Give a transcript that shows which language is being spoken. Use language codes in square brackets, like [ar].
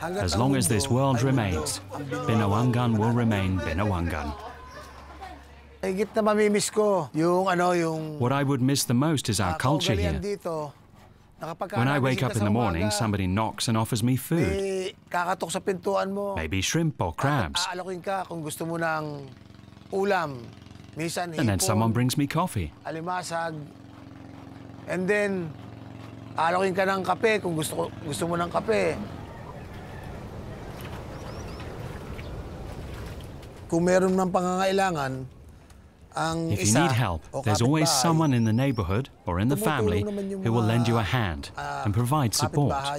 [en] As long as this world remains, BINUANGAN will remain BINUANGAN. What What I would miss the most is our culture here. When I wake up in the morning, somebody knocks and offers me food. [tl] Kakatok sa pintuan mo. [en] Maybe shrimp or crabs. [tl] Aalokin ka kung gusto mo ng ulam. Minsan [en] And then someone brings me coffee. [tl] Alimasag. [en] And then, [tl] aalokin ka ng kape kung gusto mo ng kape. Kung meron ng pangangailangan, ang [en] if you need help, there's always someone in the neighborhood or in the family who will lend you a hand and provide support.